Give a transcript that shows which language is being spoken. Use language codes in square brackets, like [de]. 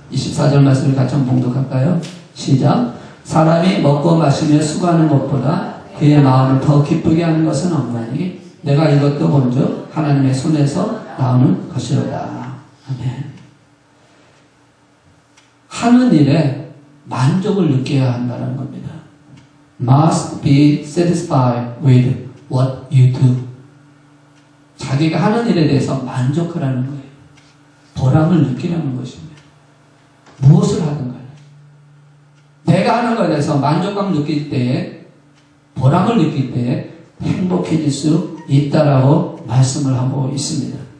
[ko] 24절 말씀을 같이 한번 봉독할까요? 시작. 사람이 먹고 마시며 수고하는 것보다 그의 마음을 더 기쁘게 하는 것은 없나니 내가 이것도 먼저 하나님의 손에서 나오는 것이로다. 아멘. 하는 일에 만족을 느껴야 한다는 겁니다. [en] Must be satisfied with what you do. [ko] 자기가 하는 일에 대해서 만족하라는 거예요. 보람을 느끼라는 것입니다. 무엇을 하든 간에 내가 하는 것에 대해서 만족감을 느낄 때에 보람을 느낄 때에 행복해질 수 있다라고 말씀을 하고 있습니다.